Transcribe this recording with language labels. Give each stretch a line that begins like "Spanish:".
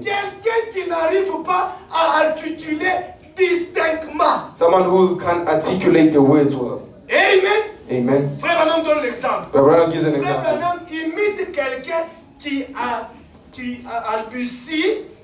French: Quelqu'un qui n'arrive pas à articuler distinctement.
English: Someone who can't articulate the words well.
French: Amen.
English: Amen.
French: Frère Branham donne l'exemple.
English: Branham gives an
French: Frère
English: example.
French: Branham imite quelqu'un qui a balbutie